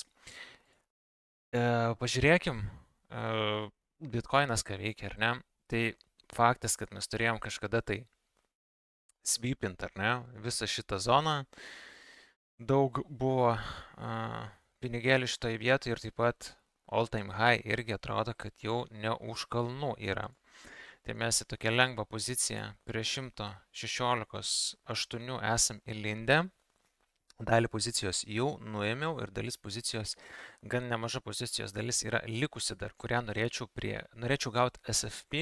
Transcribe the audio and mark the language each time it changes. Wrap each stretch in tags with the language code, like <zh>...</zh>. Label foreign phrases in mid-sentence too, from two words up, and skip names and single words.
<lt>Pažiūrėkim, Bitcoinas ką veikia, ar ne? Tai faktas, kad mes turėjom kažkada tai sweepint, ar ne, visą šitą zoną, daug buvo pinigėlių šitoje vietoje ir taip pat</lt> <en>all time high</en> <lt>irgi atrodo, kad jau ne už kalnų yra. Tai mes į tokią lengvą poziciją prie 116.8 esam įlindę. Dalį pozicijos jau nuėmiau ir dalis pozicijos, gan nemaža pozicijos dalis yra likusi dar, kurią norėčiau gauti SFP.</lt>